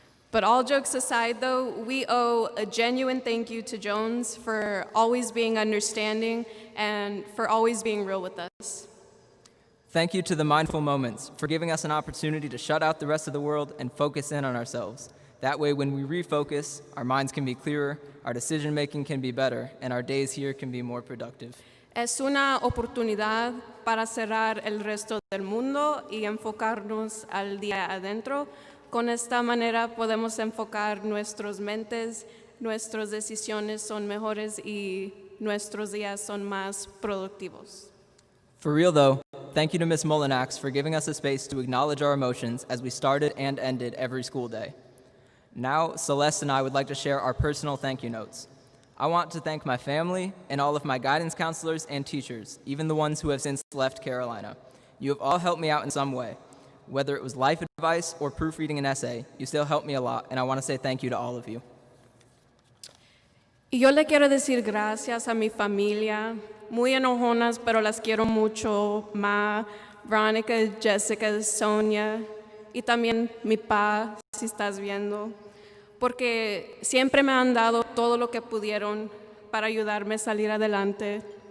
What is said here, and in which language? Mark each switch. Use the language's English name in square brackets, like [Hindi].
[English] But all jokes aside, though, we owe a genuine thank you to Jones for always being understanding and for always being real with us. Thank you to the Mindful Moments for giving us an opportunity to shut out the rest of the world and focus in on ourselves. That way, when we refocus, our minds can be clearer, our decision-making can be better, and our days here can be more productive. [Spanish] Es una oportunidad para cerrar el resto del mundo y enfocarnos al día adentro. Con esta manera podemos enfocar nuestras mentes, nuestras decisiones son mejores y nuestros días son más productivos. [English] For real though, thank you to Ms. Molinax for giving us a space to acknowledge our emotions as we started and ended every school day. Now, Celeste and I would like to share our personal thank you notes. I want to thank my family and all of my guidance counselors and teachers, even the ones who have since left Carolina. You have all helped me out in some way. Whether it was life advice or proofreading an essay, you still helped me a lot, and I want to say thank you to all of you. [Spanish] Y yo le quiero decir gracias a mi familia, muy enojonas, pero las quiero mucho, Ma, Veronica, Jessica, Sonia, y también mi pa, si estás viendo, porque siempre me han dado todo lo que pudieron para ayudarme a salir adelante.